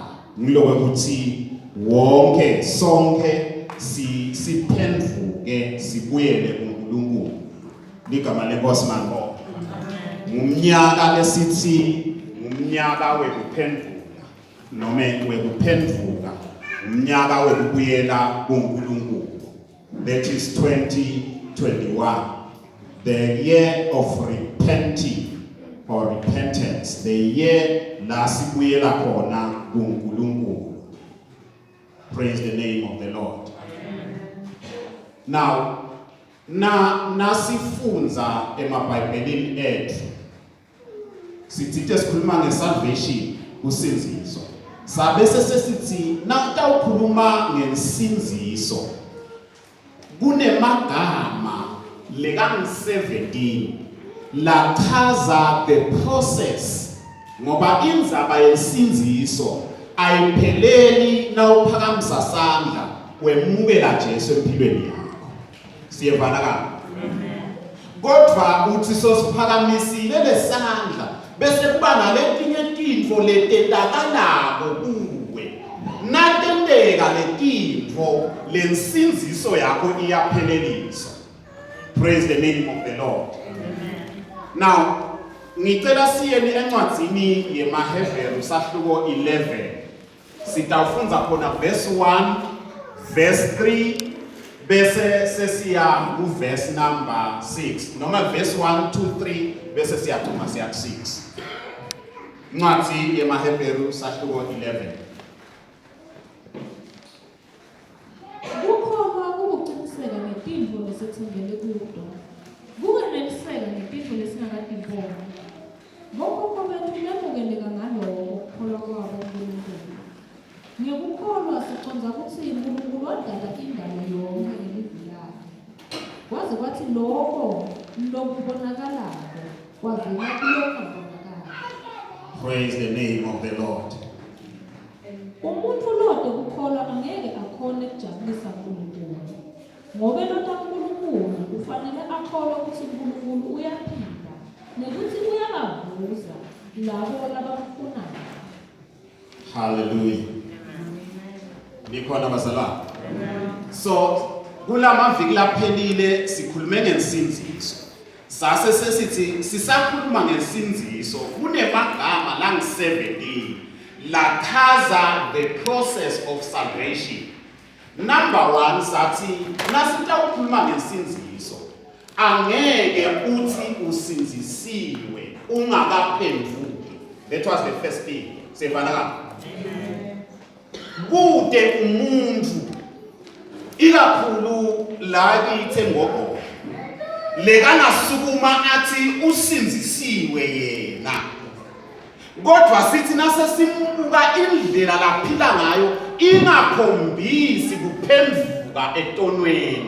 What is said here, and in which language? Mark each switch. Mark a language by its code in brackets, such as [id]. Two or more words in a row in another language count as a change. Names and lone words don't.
[ss] Ngilokho ukuthi wonke sonke siphendvuke sibuyele kuNkulunkulu. Ligama lenkosi manko. Ngumnyaka lesithi umnyaka wekuphendvuka noma wekuphendvuka umnyaka wekubuyela kuNkulunkulu. [en] That is 2021, the year of repenting or repentance, the year [ss] la sibuyela khona kuNkulunkulu. [en] Praise the name of the Lord. [ss] Now nasifunza emabhayibhelini ethu sithi sikhuluma ngesalvation usinziso. Sabe sesithi nawutawukhuluma ngesinziso kunemagama leka-17 lachaza [en] the process [ss] ngoba indzaba yesinziso ayipheleli nawuphakamisa sandla wemukela Jesu empilweni yakho. Siyevana ka? Kodwa uthi sosiphakamisile lesandla bese kuba naletinye tintfo letendakalako kuwe. Natendeka letintfo lensinziso yakho iyapheleliswa. [en] Praise the name of the Lord. [ss] Now ngicela siyeni encwadzini yemaHebheru sahluko 11. Sitawufunza khona verse 1, verse 3 bese sesiya ku verse number 6 noma verse 1 2 3 bese siyathuma siya 6. Ncwadi yemaHebheru sahluko 11. Kukhona ukuqiniseka ngetintfo lesithembele kudo. Kungeneliseka ngetintfo lesingakadibona. Ngokhokho bethu bamukeleka ngalokho kukholwa kwabo kuNkulunkulu. Ngekukholwa siconza ukuthi uNkulunkulu wadala indalo yonke ngelivu lakhe. Kwaze kwathi lokho lokubonakalayo kwavela kulokho [en] Praise the name of the Lord. [ss] Umuntu lodwa ukukholwa angeke akhone ukujabulisa uNkulunkulu. Ngoba lo kaNkulunkulu kufanele akholwe ukuthi uNkulunkulu uyaphila nokuthi uyabavuza labo abamfunayo. Hallelujah. Nikhona bazalwane. So kulamaviki laphelile sikhulume ngensinziso. Sase sesithi sisakhuluma ngensinziso kunemagama la ngi-17 lachaza [en] the process of salvation. [ss] Number 1 sathi nasitawukhuluma ngensinziso angeke uthi usinzisiwe ungakaphenduki. [en] That was the first thing. [ss] Sevana ka? Kude umuntu ikakhulu la kithe ngogo lekangasukuma athi usinzisiwe yena. Kodwa sithi nasesimbuka indlela laphila ngayo ingakhombisi kuphenduka etonweni.